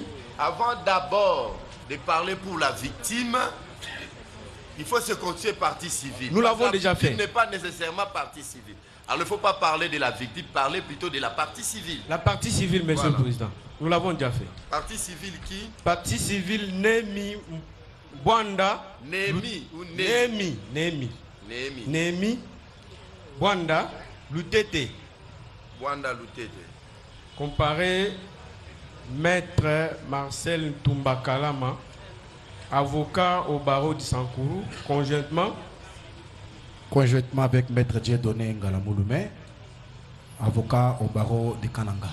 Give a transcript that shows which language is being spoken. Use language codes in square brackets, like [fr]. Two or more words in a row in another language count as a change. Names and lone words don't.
[fr] Avant d'abord de parler pour la victime, il faut se constituer partie civile. Nous l'avons déjà fait. Il n'est pas nécessairement partie civile. Alors il ne faut pas parler de la victime, parler plutôt de la partie civile. La partie civile, Monsieur le Président. Nous l'avons déjà fait. Partie civile qui? Partie civile Némi Bwanda. Némi ou Némi. Némi. Némi Bwanda Lutete. Bwanda Lutete. Comparé Maître Marcel Tumbakalama, avocat au barreau de Sankuru, conjointement conjointement avec Maître Dieudonné Ngalamouloumé, avocat au barreau de Kananga.